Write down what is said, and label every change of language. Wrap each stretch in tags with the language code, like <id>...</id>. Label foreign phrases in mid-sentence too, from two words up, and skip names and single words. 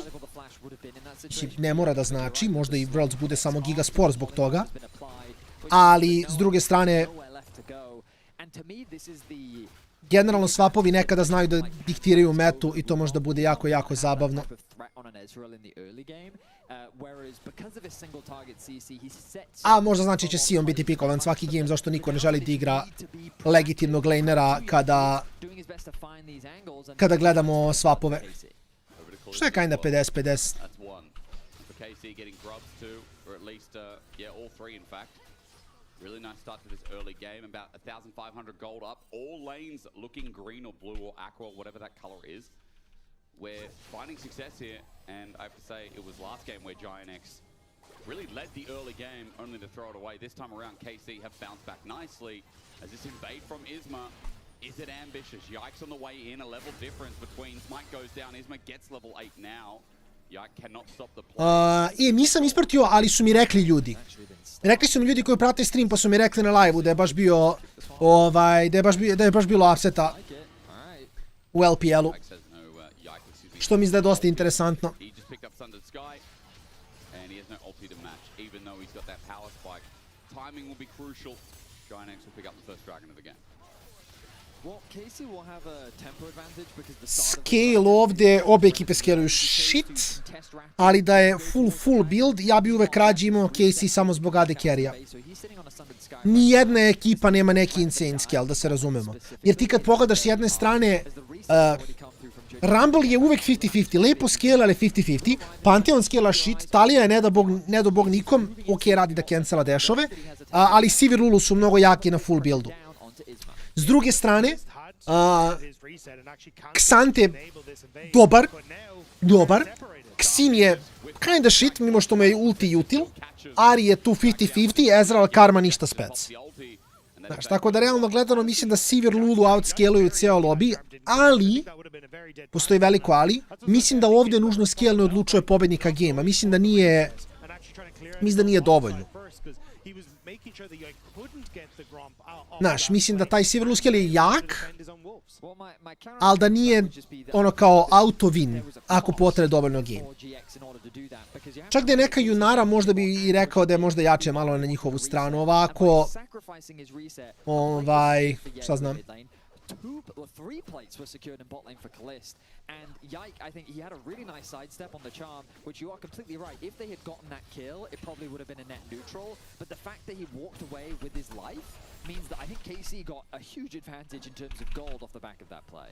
<sr>Ne mora da znači, možda i Worlds bude samo giga spor zbog toga, ali s druge strane generalno swapovi nekada znaju da diktiraju metu i to možda bude jako, jako zabavno. A možda znači će Sion biti pikovan svaki game, zašto niko ne želi da igra legitimnog lanera kada gledamo swapove. Što je kinda 50-50.</sr> <en>KC getting grubs too, or at least, all 3 in fact. Really nice start to this early game, about 1,500 gold up. All lanes looking green or blue or aqua, whatever that color is. We're finding success here, and I have to say, it was last game where Giant X really led the early game, only to throw it away. This time around, KC have bounced back nicely, as this invade from Isma. Is it ambitious? Yikes on the way in, a level difference between Smite goes down, Isma gets level 8 now.</en> <sr>Nisam ispratio, ali su mi rekli ljudi. Rekli su mi ljudi koji prate stream, pa su mi rekli na live-u da je baš bio, da je baš bilo upseta u LPL-u. Što mi izda dosta interesantno. Scale ovdje, obe ekipe scaleuju shit, ali da je</sr> <en>full build,</en> <sr>ja bi uvek rađe imao KC samo zbog AD carry-a. Nijedna ekipa nema neki</sr> <en>insane scale,</en> <sr>da se razumemo. Jer ti kad pogledaš s jedne strane, Rumble je uvek 50-50, lepo scale, ali 50-50, Pantheon</sr> <en>scale shit,</en> <sr>Talija je ne do bog nikom, ok, radi da cancela dashove, ali Sivir Lulu su mnogo jaki na full buildu. S druge strane, Xante dobar, Xin je</sr> <en>kinda shit,</en> <sr>mimo što mu je ulti util, Ahri je tu 50-50, Ezreal Karma ništa spec. Znaš, tako da realno gledano mislim da Sivir Lulu outscaluju ceo lobby, ali, postoji veliko ali, mislim da ovdje nužno scale ne odlučuje pobednika gejma, mislim da nije dovoljno. Znaš, mislim da taj Sivir Lulu scale je jak, ali da nije ono kao</sr> <en>auto win</en> <sr>ako potraje dovoljno game. Čak da je neka Junara možda bi i rekao da je možda jače malo na njihovu stranu, ovako, šta znam.</sr> <en>3 plates were secured in bot lane for Kalist, and Yike, I think he had a really nice sidestep on the charm, which you are completely right. If they had gotten that kill, it probably would have been a net neutral, but the fact that he walked away with his life means that I think KC got a huge advantage in terms of gold off the back of that play.</en>